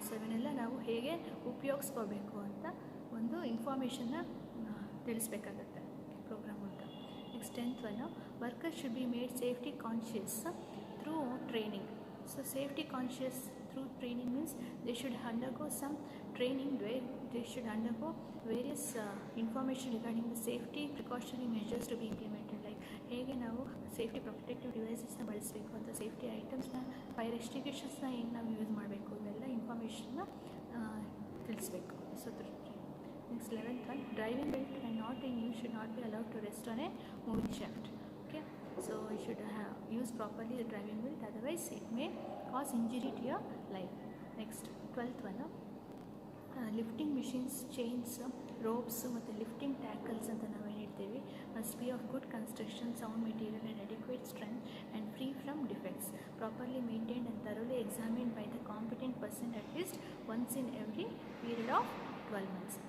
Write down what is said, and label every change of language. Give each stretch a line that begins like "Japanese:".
Kannada: So ಇವನ್ನೆಲ್ಲ ನಾವು ಹೇಗೆ ಉಪಯೋಗಿಸ್ಕೋಬೇಕು ಅಂತ ಒಂದು ಇನ್ಫಾರ್ಮೇಷನ್ನ ತಿಳಿಸ್ಬೇಕಾಗತ್ತೆ ಪ್ರೋಗ್ರಾಮ್ ಅಂತ.
English: Next 10th one, workers should be made safety conscious through training. So safety conscious through training means they should undergo some training where they should undergo various information regarding the safety precautionary measures to be implemented, like
Kannada: ಹೇಗೆ ನಾವು safety protective ಡಿವೈಸಸ್ನ ಬಳಸಬೇಕು ಅಂತ, safety ಐಟಮ್ಸ್ನ, fire ಎಕ್ಸ್ಟಿಂಗ್ವಿಷರ್ಸ್ನ ಹೆಂಗೆ ನಾವು use ಮಾಡಬೇಕು, ಇವೆಲ್ಲ ಇನ್ಫಾರ್ಮೇಷನ್ನ ತಿಳಿಸ್ಬೇಕು.
English: So next 11th one, driving belt and not in use should not be allowed to rest on a moving shaft. Okay, so you should use properly the driving belt, otherwise it may cause injury to your life. Next 12th one, lifting machines, chains, ropes ಮತ್ತು lifting tackles
Kannada: ಅಂತ ನಾವೇನು ಹೇಳ್ತೀವಿ
English: Must be of good construction, sound material and adequate strength and free from defects, properly maintained and thoroughly examined by the competent person at least once in every period of 12 months.